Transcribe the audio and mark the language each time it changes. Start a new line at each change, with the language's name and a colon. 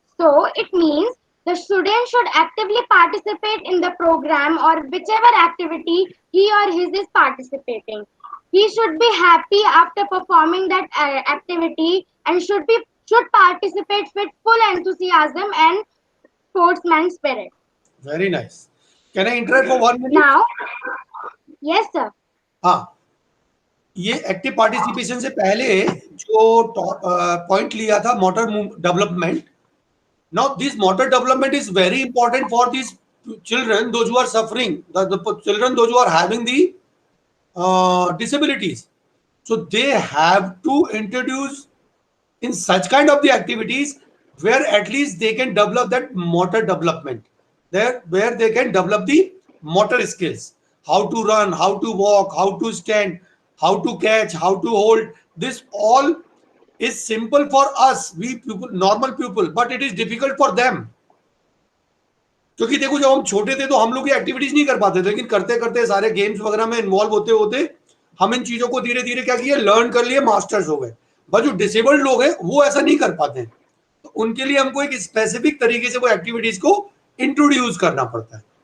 English: So it means the student should actively participate in the program or whichever activity he or his is participating. He should be happy after performing that activity and should participate with full enthusiasm and sportsman spirit. Very nice. Can I interrupt for 1 minute? Now, yes sir.
Hindi: हाँ, ये active participation से पहले जो point लिया था motor development.
English: Now this motor development is very important for these children, those who are suffering, the children, those who are having the disabilities. So they have to introduce in such kind of the activities where at least they can develop that motor development, there where they can develop the motor skills, how to run, how to walk, how to stand, how to catch, how to hold. This all is simple for us, we people, normal people, but it is difficult for them.
Hindi: क्योंकि देखो जब हम छोटे थे तो हम लोग ये एक्टिविटीज नहीं कर पाते थे, लेकिन करते करते सारे गेम्स वगैरह में इन्वॉल्व होते होते हम इन चीजों को धीरे धीरे क्या किए, लर्न कर लिए, मास्टर्स हो गए. बट जो डिसेबल्ड लोग हैं वो ऐसा नहीं कर पाते हैं, तो उनके लिए हमको एक स्पेसिफिक तरीके से वो एक्टिविटीज को इंट्रोड्यूस करना पड़ता है.